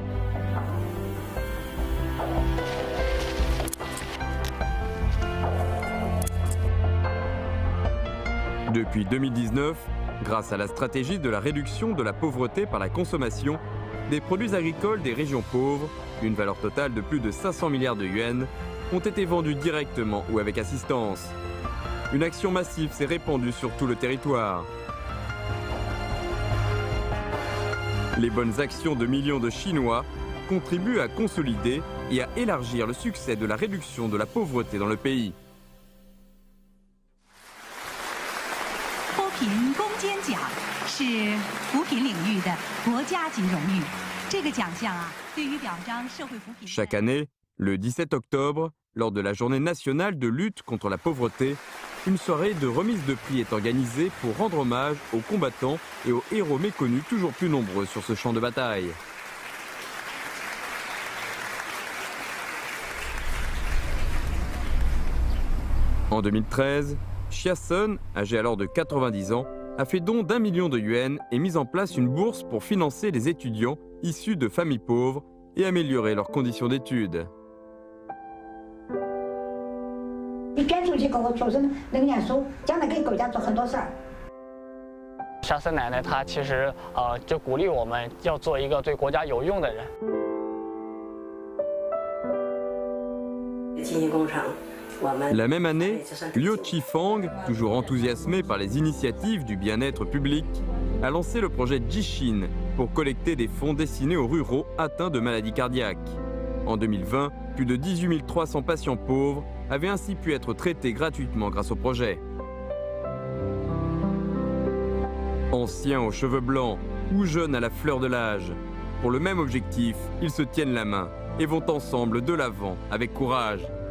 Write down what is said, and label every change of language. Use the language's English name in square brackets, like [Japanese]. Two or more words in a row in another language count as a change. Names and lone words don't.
[French] Depuis 2019, grâce à la stratégie de la réduction de la pauvreté par la consommation, des produits agricoles des régions pauvres, d'une valeur totale de plus de 500 milliards de yuans, ont été vendus directement ou avec assistance. Une action massive s'est répandue sur tout le territoire. Les bonnes actions de millions de Chinois contribuent à consolider et à élargir le succès de la réduction de la pauvreté dans le pays. [Chinese] 脱贫攻坚奖是扶贫领域的国家级荣誉。这个奖项啊，对于表彰社会扶贫。 [French] Chaque année, Le 17 octobre, lors de la journée nationale de lutte contre la pauvreté, une soirée de remise de prix est organisée pour rendre hommage aux combattants et aux héros méconnus toujours plus nombreux sur ce champ de bataille. En 2013, Chiasson, âgé alors de 90 ans, a fait don d'1 million de yuans et mis en place une bourse pour financer les étudiants issus de familles pauvres et améliorer leurs conditions d'études. [Chinese] 你捐出去给我学生能念书，将来给国家做很多事儿。沙森奶奶她其实就鼓励我们要做一个对国家有用的人。金星工程。 [French] La même année, Liu Qifang, toujours enthousiasmé par les initiatives du bien-être public, a lancé le projet Jishin pour collecter des fonds destinés aux ruraux atteints de maladies cardiaques. En 2020, plus de 18 300 patients pauvres avaient ainsi pu être traités gratuitement grâce au projet. Anciens aux cheveux blancs ou jeunes à la fleur de l'âge, pour le même objectif, ils se tiennent la main et vont ensemble de l'avant avec courage.